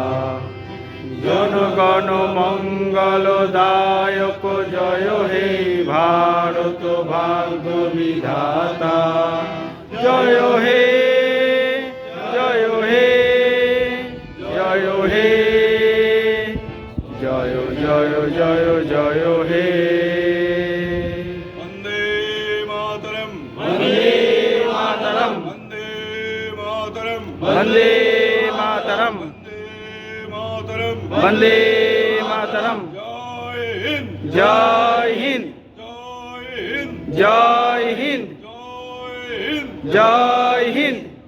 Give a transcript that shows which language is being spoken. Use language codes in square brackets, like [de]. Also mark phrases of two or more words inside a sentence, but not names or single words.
[bn] জনগণ মঙ্গলদায়ক জয় হে ভারত ভাগ্য বিধাতা। জয় হে, জয় হে, জয় হে, জয় জয় জয় জয় হে। [sa] वन्दे मातरम् वन्दे मातरम्, वन्दे मातरम् वन्दे मातरम्, वन्दे मातरम् वन्दे मातरम्। [hi] जय हिन्द जय हिन्द, जय हिन्द जय हिन्द, जय हिन्द जय हिन्द।